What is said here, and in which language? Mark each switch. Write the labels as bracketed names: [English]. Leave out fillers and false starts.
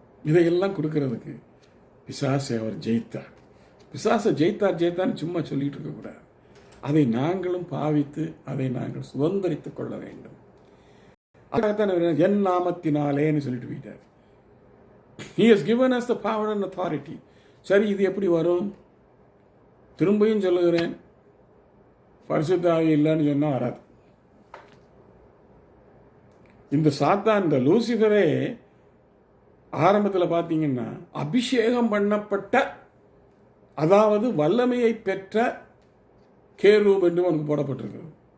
[Tamil] இதையெல்லாம் கொடுக்கறதுக்கு பிசாசை அவர் ஜெயித்தார். பிசாசை ஜெயித்தார்னு சும்மா சொல்லிட்டு இருக்கக்கூடாது. அதை நாங்களும் பாவித்து அதை நாங்கள் சுதந்திரித்துக் கொள்ள வேண்டும். அதுக்காகத்தான் என் நாமத்தினாலேன்னு சொல்லிட்டு போயிட்டார். [English] He has given us the power and authority. [Tamil] சரி, இது எப்படி வரும்? திரும்பியும் சொல்லுகிறேன், பரிசுத்த ஆவி இல்லைன்னு சொன்னால் வராது. இந்த சாத்தான், இந்த லூசிஃபரே ஆரம்பத்தில் பார்த்தீங்கன்னா அபிஷேகம் பண்ணப்பட்ட, அதாவது வல்லமையை பெற்ற கேரூப் என்று அவனுக்கு போடப்பட்டிருக்கிறது.